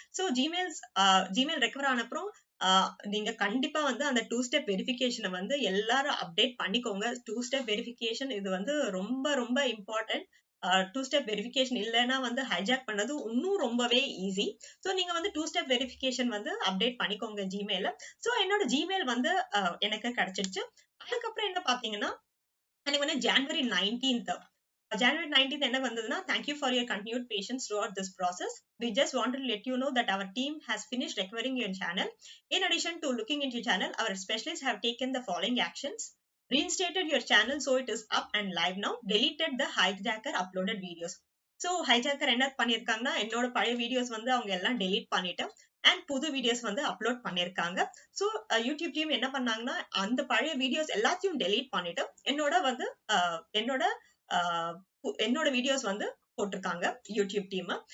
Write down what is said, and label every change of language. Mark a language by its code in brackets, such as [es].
[ta] So Gmail recover ஆன அப்புறம் நீங்க கண்டிப்பா வந்து அந்த 2 ஸ்டெப் வெரிஃபிகேஷனை வந்து எல்லாரும் அப்டேட் பண்ணிக்கோங்க. 2 ஸ்டெப் வெரிஃபிகேஷன் இது வந்து ரொம்ப ரொம்ப இம்பார்ட்டன்ட். 2 ஸ்டெப் வெரிஃபிகேஷன் இல்லைன்னா வந்து ஹைஜாக் பண்ணது இன்னும் ரொம்பவே ஈஸி. ஸோ நீங்க வந்து 2 ஸ்டெப் வெரிஃபிகேஷன் வந்து அப்டேட் பண்ணிக்கோங்க ஜிமெயில. ஸோ என்னோட ஜிமெயில் வந்து எனக்கு கிடைச்சிருச்சு. அதுக்கப்புறம் என்ன பாத்தீங்கன்னா, எனக்கு வந்து January 19th என்ன வந்ததுன்னா, [en] thank you for your continued patience throughout this process. We just wanted to let you know that our team has finished recovering your channel. In addition to looking into your channel, our specialists have taken the following actions. Reinstated your channel so it is up and live now. Deleted the hijacker uploaded videos. [ta] So hijacker என்ன பண்ணிருக்காங்கன்னா, என்னோட பழைய videos வந்து அவங்க எல்லாம் delete பண்ணிட்டு and புது videos வந்து upload பண்ணிருக்காங்க. ஸோ யூடியூப் டீம் என்ன பண்ணாங்கன்னா, அந்த பழைய வீடியோஸ் எல்லாத்தையும் டெலீட் பண்ணிட்டு என்னோட வந்து என்னோட என்னோட வீடியோஸ் வந்து போட்டிருக்காங்க யூடியூப் டீம்.